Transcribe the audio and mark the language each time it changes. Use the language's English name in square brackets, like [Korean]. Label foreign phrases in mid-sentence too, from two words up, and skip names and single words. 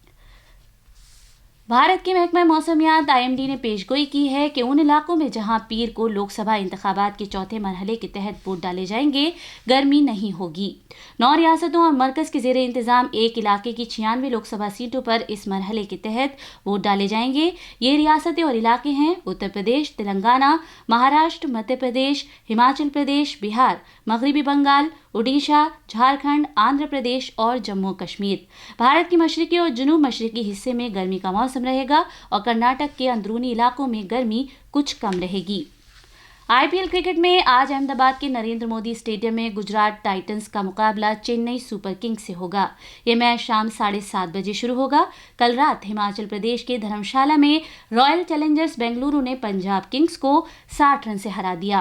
[Urdu] بھارت کے محکمہ موسمیات IMD نے پیش گوئی کی ہے کہ ان علاقوں میں جہاں پیر کو لوک سبھا انتخابات کے چوتھے مرحلے کے تحت ووٹ ڈالے جائیں گے گرمی نہیں ہوگی۔ 9 ریاستوں اور مرکز کے زیر انتظام ایک علاقے کی 96 لوک سبھا سیٹوں پر اس مرحلے کے تحت ووٹ ڈالے جائیں گے۔ یہ ریاستیں اور علاقے ہیں اتر پردیش، تلنگانہ، مہاراشٹر، مدھیہ پردیش، ہماچل پردیش، بہار، مغربی بنگال، اڈیشہ، جھارکھنڈ، آندھرا پردیش اور جموں کشمیر۔ بھارت کے مشرقی اور جنوب مشرقی حصے میں گرمی کا موسم رہے گا اور کرناٹک کے اندرونی علاقوں میں گرمی کچھ کم رہے گی۔ IPL کرکٹ میں آج احمد آباد کے نریندر مودی اسٹیڈیم میں گجرات ٹائٹنز کا مقابلہ چنئی سپر کنگز سے ہوگا۔ یہ میچ شام 7:30 بجے شروع ہوگا۔ کل رات ہماچل پردیش کے دھرمشالہ میں رائل چیلنجرز بنگلورو نے پنجاب کنگز کو 60 رن سے ہرا دیا۔